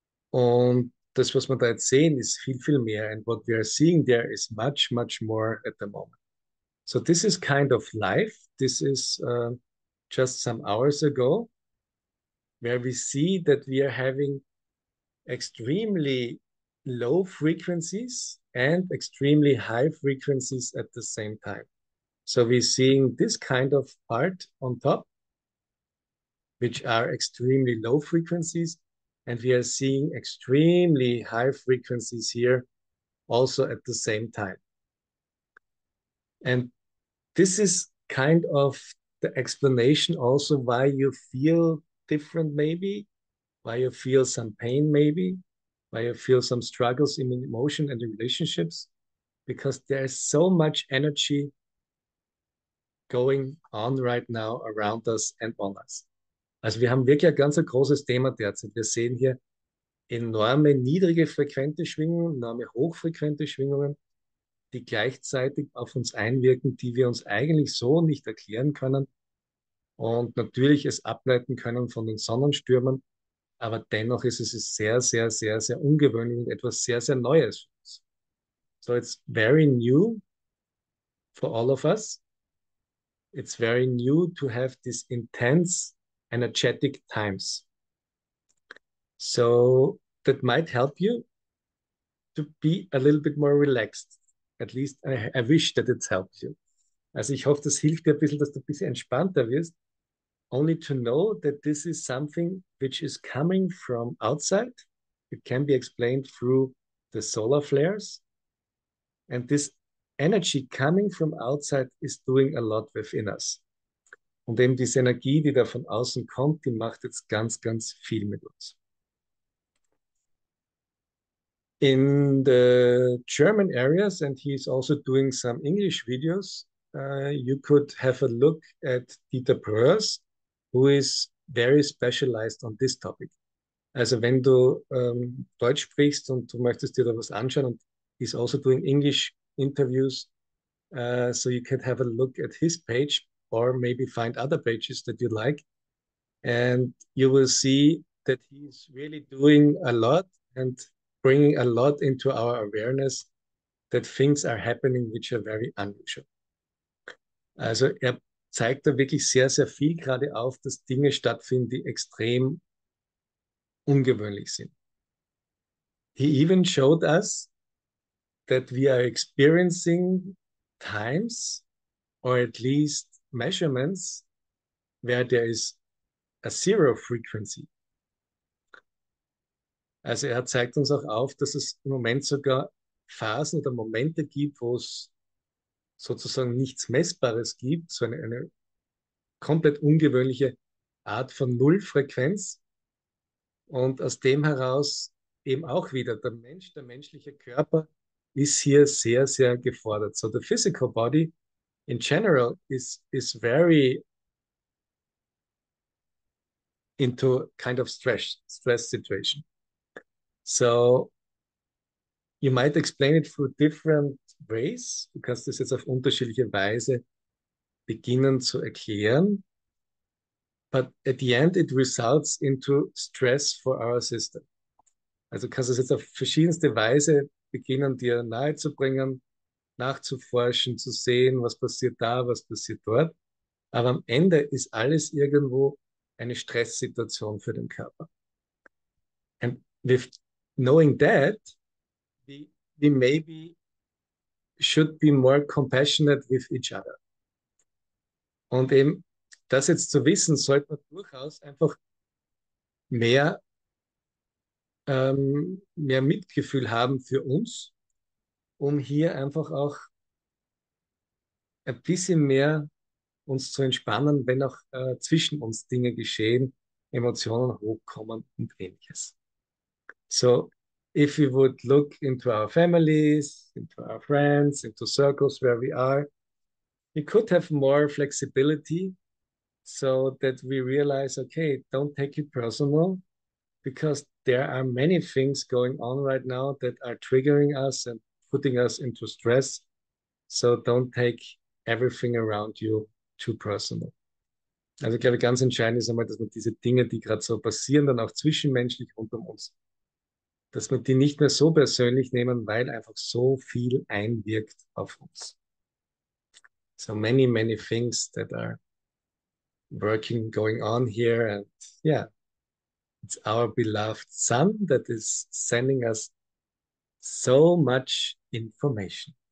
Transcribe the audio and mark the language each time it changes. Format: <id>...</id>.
<de>Und das, was wir da jetzt sehen, ist viel, viel mehr.</de> <en>And what we are seeing there is much, much more at the moment. So this is kind of life. This is just some hours ago, where we see that we are having extremely low frequencies and extremely high frequencies at the same time. So we're seeing this kind of part on top, which are extremely low frequencies, and we are seeing extremely high frequencies here also at the same time. And this is kind of the explanation also why you feel different maybe, why you feel some pain maybe, why you feel some struggles in emotion and in relationships, because there's so much energy going on right now around us and on us.</en> <de>Also wir haben wirklich ein ganz großes Thema derzeit. Wir sehen hier enorme niedrige frequente Schwingungen, enorme hochfrequente Schwingungen, die gleichzeitig auf uns einwirken, die wir uns eigentlich so nicht erklären können und natürlich es ableiten können von den Sonnenstürmen, aber dennoch ist es sehr, sehr, sehr, sehr ungewöhnlich und etwas sehr, sehr Neues für uns.</de> <en>So it's very new for all of us. It's very new to have these intense, energetic times. So that might help you to be a little bit more relaxed. At least I wish that it helps you.</en> <de>Also ich hoffe, das hilft dir ein bisschen, dass du ein bisschen entspannter wirst.</de> <en>Only to know that this is something which is coming from outside. It can be explained through the solar flares. And this energy coming from outside is doing a lot within us.</en> <de>Und eben diese Energie, die da von außen kommt, die macht jetzt ganz, ganz viel mit uns.</de> <en>In the German areas, and he's also doing some English videos, you could have a look at Dieter Bröers, who is very specialized on this topic.</en> <de>Also wenn du Deutsch sprichst und du möchtest dir da was anschauen,</de> <en>und he's also doing English interviews, so you can have a look at his page or maybe find other pages that you like, and you will see that he's really doing a lot and bringing a lot into our awareness that things are happening which are very unusual.</en> <de>Also er zeigt da wirklich sehr, sehr viel gerade auf, dass Dinge stattfinden, die extrem ungewöhnlich sind.</de> <en>He even showed us that we are experiencing times, or at least measurements, where there is a zero frequency.</en> <de>Also er zeigt uns auch auf, dass es im Moment sogar Phasen oder Momente gibt, wo es sozusagen nichts Messbares gibt, so eine komplett ungewöhnliche Art von Nullfrequenz. Und aus dem heraus eben auch wieder der Mensch, der menschliche Körper ist hier sehr, sehr gefordert.</de> <en>So the physical body in general is very into kind of stress situation. So you might explain it through different ways.</en> <de>Du kannst das jetzt auf unterschiedliche Weise beginnen zu erklären.</de> <en>But at the end, it results into stress for our system.</en> <de>Also kannst du es jetzt auf verschiedenste Weise beginnen, dir nahezubringen, nachzuforschen, zu sehen, was passiert da, was passiert dort. Aber am Ende ist alles irgendwo eine Stresssituation für den Körper.</de> <en>And with knowing that, we maybe should be more compassionate with each other.</en> <de>Und eben das jetzt zu wissen, sollte man durchaus einfach mehr, mehr Mitgefühl haben für uns, um hier einfach auch ein bisschen mehr uns zu entspannen, wenn auch zwischen uns Dinge geschehen, Emotionen hochkommen und ähnliches.</de> <en>So, if we would look into our families, into our friends, into circles where we are, we could have more flexibility so that we realize, okay, don't take it personal because there are many things going on right now that are triggering us and putting us into stress. So don't take everything around you too personal.</en> <de>Also ich glaube, ganz entscheidend ist einmal, dass man diese Dinge, die gerade so passieren, dann auch zwischenmenschlich unter uns, dass wir die nicht mehr so persönlich nehmen, weil einfach so viel einwirkt auf uns.</de> <en>So many, many things that are going on here. And yeah, it's our beloved sun that is sending us so much information.</en>